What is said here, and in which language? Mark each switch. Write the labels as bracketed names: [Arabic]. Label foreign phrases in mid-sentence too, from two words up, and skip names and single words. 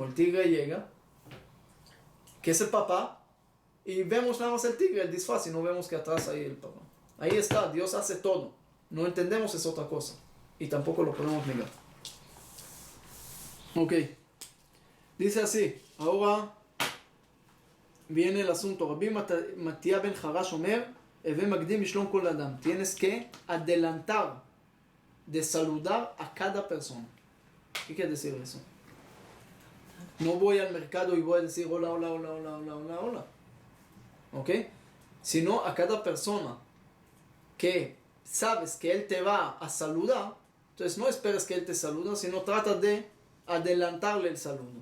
[Spanish] El tigre llega, que es el papá, y vemos nada más el tigre, el disfraz, y no vemos que atrás hay el papá. Ahí está, Dios hace todo. No entendemos es otra cosa, y tampoco lo podemos negar. Ok, dice así, ahora viene el asunto. [Hebrew] רבי מתיא בן חרש אומר, הוי מקדים בשלום כל אדם. [Spanish] Tienes que adelantar de saludar a cada persona. ¿Qué quiere decir eso? No voy al mercado y voy a decir hola, hola, hola, hola, hola, hola, hola. ¿Ok? Sino a cada persona que sabes que él te va a saludar, entonces no esperes que él te salude, sino trata de adelantarle el saludo.